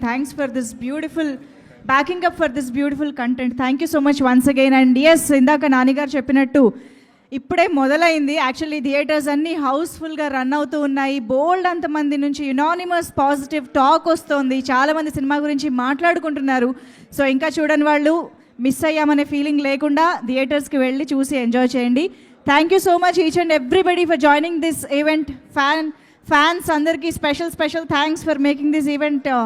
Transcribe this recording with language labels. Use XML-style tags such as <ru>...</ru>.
<en>Thanks for this beautiful backing up for this beautiful content. Thank you so much once again. And yes,</en> <te>ఇందాక నాని గారు చెప్పినట్టు ఇప్పుడే మొదలైంది. Actually theatres అన్నీ హౌస్ఫుల్గా run అవుతూ ఉన్నాయి. బోల్డ్ అంతమంది నుంచి యునానిమస్ పాజిటివ్ టాక్ వస్తుంది. చాలామంది సినిమా గురించి మాట్లాడుకుంటున్నారు. సో ఇంకా చూడని వాళ్ళు మిస్ అయ్యామనే ఫీలింగ్ లేకుండా థియేటర్స్కి వెళ్ళి చూసి ఎంజాయ్ చేయండి.</te> <en>Thank you so much each and everybody for joining this event. Fans andarki special thanks for making this event</en>